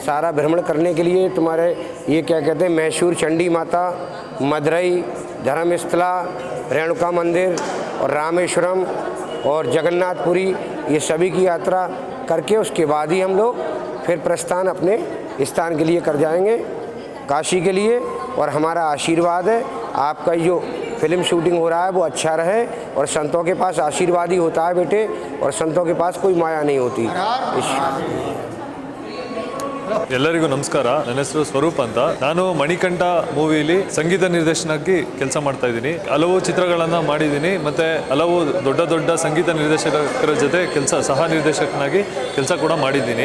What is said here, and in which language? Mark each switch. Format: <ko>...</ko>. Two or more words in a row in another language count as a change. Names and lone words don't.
<hi>सारा भ्रमण करने के लिए तुम्हारे ये क्या कहते हैं मैसूर चंडी माता, मदुरई, धर्मस्थला, रेणुका मंदिर और रामेश्वरम और जगन्नाथपुरी, ये सभी की यात्रा करके उसके बाद ही हम लोग फिर प्रस्थान अपने स्थान के लिए कर जाएंगे, काशी के लिए। और हमारा आशीर्वाद है आपका जो</hi> <en>film shooting</en> <hi>हो रहा है वो अच्छा रहे, और संतों के पास आशीर्वाद ही होता है बेटे, और संतों के पास कोई माया नहीं होती।</hi> <kn>ಎಲ್ಲರಿಗೂ ನಮಸ್ಕಾರ. ನನ್ನ ಹೆಸರು ಸ್ವರೂಪ್ ಅಂತ. ನಾನು ಮಣಿಕಂಠ ಮೂವಿಲಿ ಸಂಗೀತ ನಿರ್ದೇಶನಕ್ಕೆ ಕೆಲಸ ಮಾಡ್ತಾ ಇದ್ದೀನಿ. ಹಲವು ಚಿತ್ರಗಳನ್ನು ಮಾಡಿದ್ದೀನಿ, ಮತ್ತೆ ಹಲವು ದೊಡ್ಡ ದೊಡ್ಡ ಸಂಗೀತ ನಿರ್ದೇಶಕರ ಜೊತೆ ಸಹ ನಿರ್ದೇಶಕನಾಗಿ ಕೆಲಸ ಕೂಡ ಮಾಡಿದ್ದೀನಿ.</kn>